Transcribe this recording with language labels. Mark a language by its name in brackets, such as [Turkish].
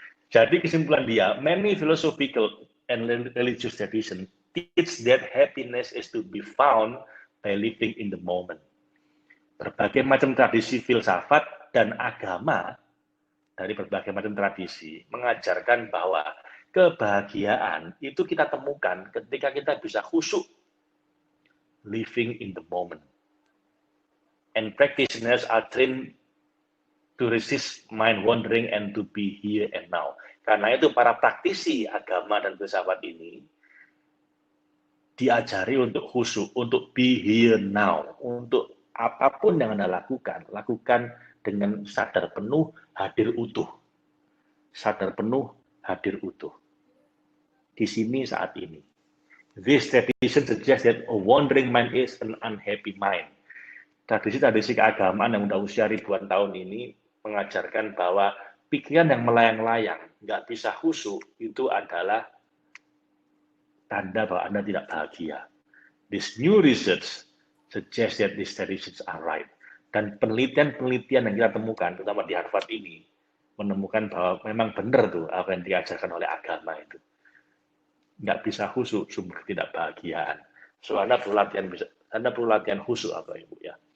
[Indonesian] Jadi kesimpulan dia, [English] many philosophical and religious traditions teach that happiness is to be found by living in the moment. [Indonesian] Berbagai macam tradisi filsafat dan agama dari berbagai macam tradisi mengajarkan bahwa kebahagiaan itu kita temukan ketika kita bisa khusyuk, [English] living in the moment. And practitioners are trained to resist mind wandering and to be here and now. [Indonesian] Karena itu para praktisi agama dan filsafat ini diajari untuk khusyuk, untuk [English] be here now, [Indonesian] untuk apapun yang Anda lakukan dengan sadar penuh, hadir utuh. Sadar penuh, hadir utuh. Di sini saat ini. [English] This tradition suggests that a wandering mind is an unhappy mind. [Indonesian] Tradisi-tradisi keagamaan yang sudah usia ribuan tahun ini mengajarkan bahwa pikiran yang melayang-layang, nggak bisa khusyuk, itu adalah tanda bahwa Anda tidak bahagia. [English] This new research suggests that these traditions are right. [Indonesian] Dan penelitian-penelitian yang kita temukan, terutama di Harvard ini, menemukan bahwa memang benar tuh apa yang diajarkan oleh agama itu. Nggak bisa khusyuk, sumber ketidakbahagiaan. So Anda perlu latihan khusyuk apa Ibu ya.